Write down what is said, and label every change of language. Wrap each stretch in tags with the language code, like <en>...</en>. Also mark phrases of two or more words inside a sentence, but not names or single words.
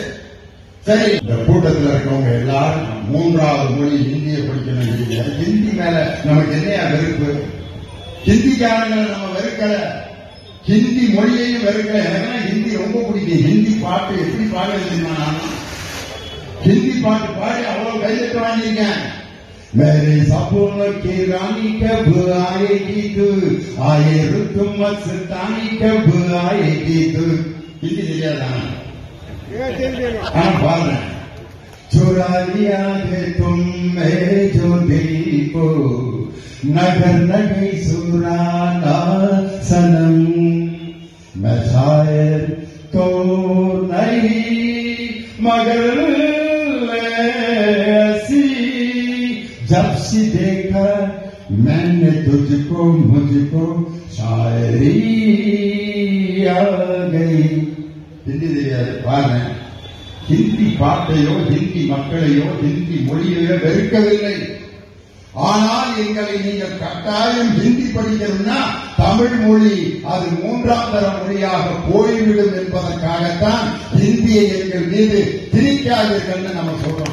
<ta>சரி, இந்த கூட்டத்தில் இருக்கவங்க எல்லாரும் 3வது மொழி ஹிந்தியை படிக்கணும். ஹிந்தி மேல நமக்கு என்னையா வெறுப்பு? ஹிந்திக்காரங்களை நம்ம வெறுக்கல, ஹிந்தி மொழியையும் வெறுக்கல. எனக்கு ஹிந்தி ரொம்ப பிடிக்கும். ஹிந்தி பாட்டு எப்படி பாட தெரியுமா? ஹிந்தி பாட்டு பாட அவள் கையெழுத்து வாங்கியிருக்கேன்.</ta> <hi>मेरे सपनों की रानी कब आएगी तू, आए रुत मस्तानी कब आएगी तू.</hi> <ta>हिंदी தெரியாதா? பாருங்க.</ta> <hi>चुरा लिया है तुमने जो दिल को, नगर नगई सुराना सनम. मैं शायर तो नहीं मगर जब से देखा मैंने तुझको मुझको शायरी आ गई.</hi> <ta>हिंदी தெரியாது பாருங்க. ஹிந்தி பாட்டையோ ஹிந்தி மக்களையோ ஹிந்தி மொழியையோ வெறுக்கவில்லை. ஆனால் எங்களை நீங்கள் கட்டாயம் ஹிந்தி படிக்கணும்னா தமிழ் மொழி அது 3ஆம் தர மொழியாக போய்விடும் என்பதற்காகத்தான் ஹிந்தியை எங்கள் மீது திணிக்காதீர்கள் நம்ம சொல்றோம்.</ta>